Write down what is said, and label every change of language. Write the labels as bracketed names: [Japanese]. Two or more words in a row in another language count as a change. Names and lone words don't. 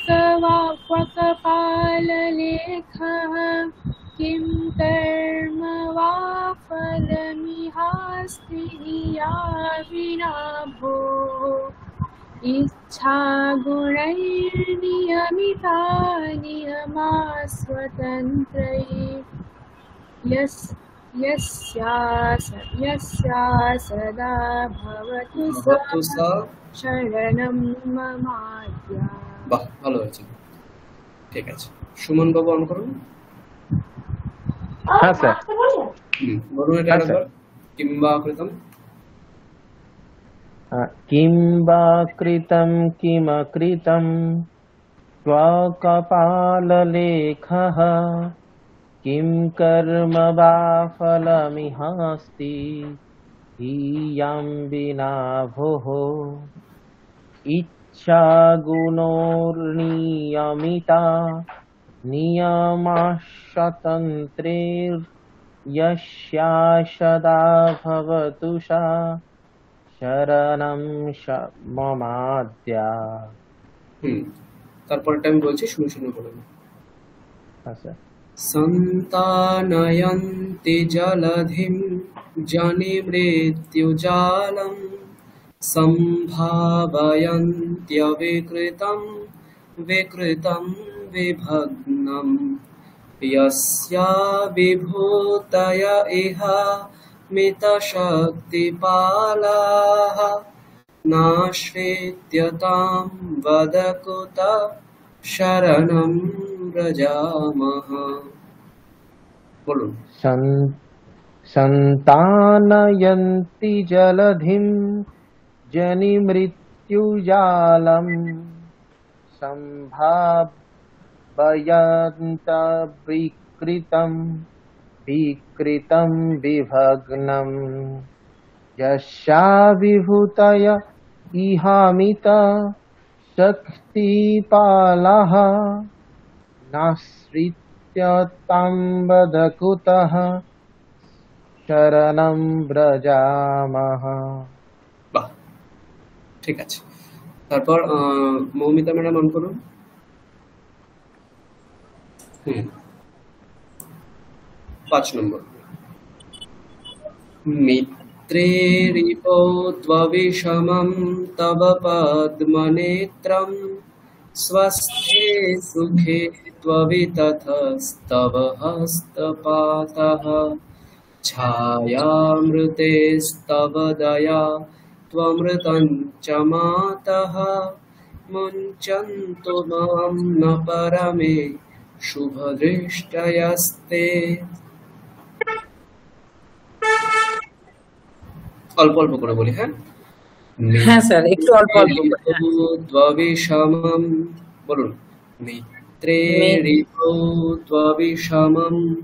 [Sanskrit] कपाललेखः किं कर्म वा फलमिहास्ति या विना भोः इच्छा गुणैर्नियमिता नियमा स्वतन्त्रैः यस्या सदा भवतु सा शरणं ममाद्या। [Bangla] বাহ, ভালো হয়েছে। ঠিক আছে, সুমন বাবু অন করুন। হ্যাঁ স্যার। বলুন এটা আরেকবার। [Sanskrit] কিংবা কৃতম किं वा कृतं किमकृतं स्वकपाललेखः किं कर्म वा फलमिहास्ति हीयां विना भोः इच्छा गुणोर्नियमिता नियमाः स्वतन्त्रैर्यस्या सदा भवतु सा শরণম মমাদ্যা। [Bangla] তারপরটা আমি বলছি, শুনে শুনে বলুন। আচ্ছা। [Sanskrit] সন্তানয়ন্তি জলধিম জনি মৃত্যুজালম সম্ভাবয়ন্ত্যবিকৃতম বিকৃতম বিভগ্নম यस्या विभूतय इह मितशक्तिपालाः नाश्वेत्यतां वद कुत शरणं व्रजामः। [Bangla] বলুন। [Sanskrit] সন্তানয়ন্তি জলধিম জনিমৃত্যুজালম সম্ভাবয়ন্ত বিকৃতম বিভগ্নম যস্যা বিভূতয় ইহামিত শক্তিপালাঃ নাশ্রিত্যতাম বদ কুতঃ শরণম ব্রজামহ। [Bangla] বাহ, ঠিক আছে। তারপর মৌমিতা ম্যাডাম অন করুন। হুম, 5 নম্বর। [Sanskrit] মিত্রেরিপো ত্ববিষমং তব পদ্মনেত্রং স্বস্থে সুখে ত্ববিতথস্তব হস্তপাতঃ ছায়ামৃতেস্তব দয়া ত্বমৃतं চ মাতः মুঞ্চন্তু মাম ন পরমে শুভদৃষ্টয়স্তে। [Bangla] অল্প অল্প করে বলি, হ্যাঁ। হ্যাঁ স্যার, একটু অল্প অল্প করে। [Sanskrit] ত্ববিষমং, বলুন। মিত্রেরিপো ত্ববিষমং